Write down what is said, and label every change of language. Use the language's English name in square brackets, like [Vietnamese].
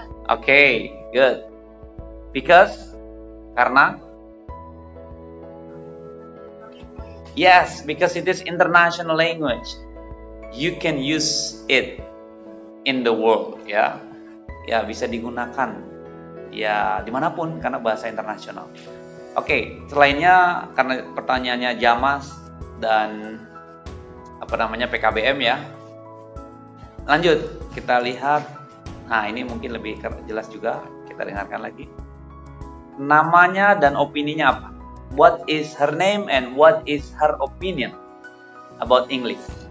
[English] Okay, good. Because? [Indonesian] Karena? [English] Yes, because it is international language. You can use it in the world, ya. [Indonesian] Ya, bisa digunakan ya dimanapun karena bahasa internasional. Oke, selainnya karena pertanyaannya Jamas dan PKBM ya. Lanjut, kita lihat. Nah, ini mungkin lebih jelas juga. Kita dengarkan lagi. Namanya dan opininya apa? [English] What is her name and what is her opinion about English?